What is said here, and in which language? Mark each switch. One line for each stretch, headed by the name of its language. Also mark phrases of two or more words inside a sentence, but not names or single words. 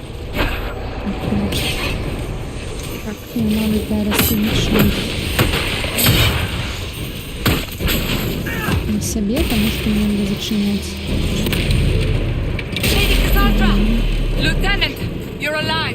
Ukrainian: Так, ну, мабуть, зараз інший.
Belarusian: сябе, таму што мне надо зачыняць.
English: Lady Cassandra! Lieutenant, you're alive!